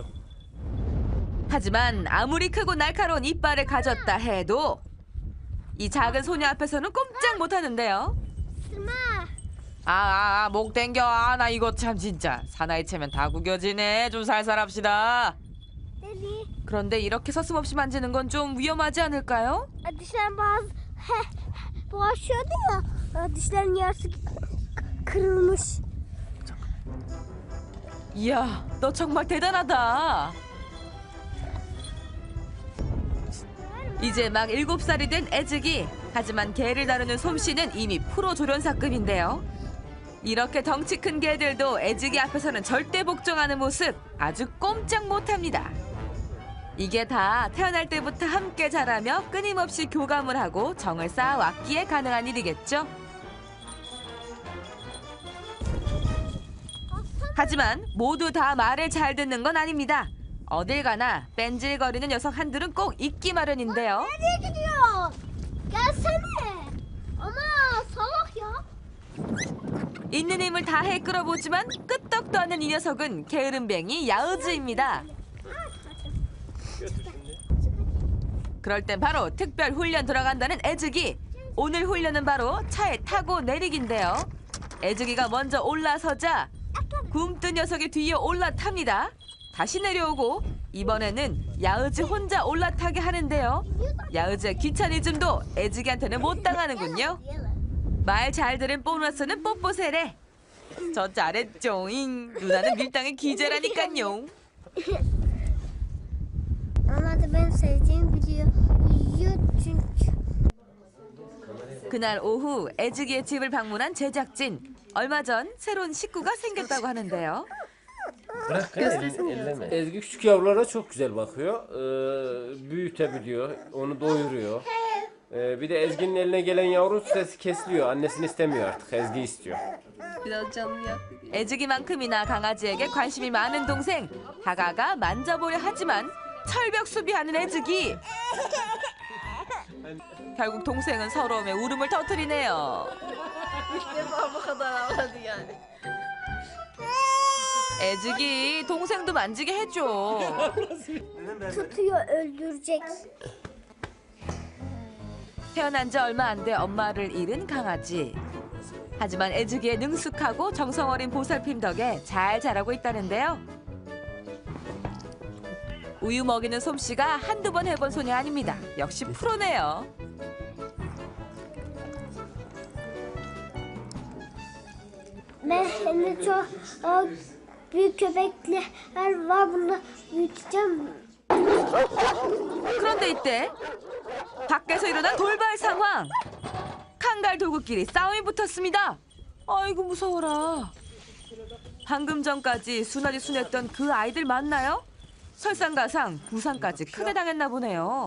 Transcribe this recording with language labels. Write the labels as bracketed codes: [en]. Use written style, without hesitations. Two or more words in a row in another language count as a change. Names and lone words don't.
[ko] 하지만 아무리 크고 날카로운 이빨을 가졌다 해도 이 작은 소녀 앞에서는 꼼짝 못하는데요. [tr] Sırma. [ko] 목 땡겨. 나 이거 참 진짜 사나이 채면 다 구겨지네. 좀 살살 합시다. [tr] Deli. [ko] 그런데 이렇게 서슴없이 만지는 건 좀 위험하지 않을까요? [tr] Dişler bazı bulaşıyordu ya. Dişlerin yarısı kırılmış. [ko] 이야, 너 정말 대단하다. 이제 막 7살이 된 애즈기. 하지만 개를 다루는 솜씨는 이미 프로 조련사급인데요. 이렇게 덩치 큰 개들도 애즈기 앞에서는 절대 복종하는 모습 아주 꼼짝 못합니다. 이게 다 태어날 때부터 함께 자라며 끊임없이 교감을 하고 정을 쌓아왔기에 가능한 일이겠죠. 하지만 모두 다 말을 잘 듣는 건 아닙니다. 어딜 가나 뺀질거리는 녀석 한둘은 꼭 있기 마련인데요. [tr] Nereye gidiyor? Gelsene. Ama salak ya. [ko] 있는 힘을 다해 끌어보지만 끄떡도 않는 이 녀석은 게으름뱅이 야으즈입니다. 그럴 땐 바로 특별 훈련 들어간다는 애즈기. 오늘 훈련은 바로 차에 타고 내리기인데요. 애즈기가 먼저 올라서자 굼뜬 녀석이 뒤에 올라탑니다. 다시 내려오고 이번에는 야으즈 혼자 올라타게 하는데요. 야으즈의 귀차니즘도 애즈기한테는 못 당하는군요. 말 잘 들은 보너스는 뽀뽀세례. 저 잘했죠잉. 누나는 밀당의 기재라니깐요. [tr] Ama da benim sevdiğimi biliyor. Yiyor çünkü. [ko] 그날 오후 애즈기의 집을 방문한 제작진. 얼마 전 새로운 식구가 생겼다고 하는데요. [tr] Bırak elleme. Ezgi küçük yavrulara çok güzel bakıyor. Büyütebiliyor, onu doyuruyor. Bir de Ezgi'nin eline gelen yavru sesi kesiliyor. Annesini istemiyor artık, Ezgi istiyor. [ko] 애즈기만큼이나 강아지에게 관심이 많은 동생. 다가가 만져보려 하지만 철벽 수비하는 애즈기. 결국 동생은 서러움에 울음을 터뜨리네요. 애즈기 동생도 만지게 해줘. [tr] Tutuyor öldürecek. [ko] 태어난 지 얼마 안 돼 엄마를 잃은 강아지. 하지만 애즈기의 능숙하고 정성 어린 보살핌 덕에 잘 자라고 있다는데요. 우유 먹이는 솜씨가 한두 번 해본 소녀 아닙니다. 역시 프로네요. [tr] Ben hem de çok büyük köpekler var. Bunu büyüteceğim. [ko] 그런데 이때 밖에서 일어난 돌발 상황. 칸갈 도구끼리 싸움이 붙었습니다. 아이고 무서워라. 방금 전까지 순하디 순했던 그 아이들 맞나요? 설상가상 부상까지 크게 당했나 보네요.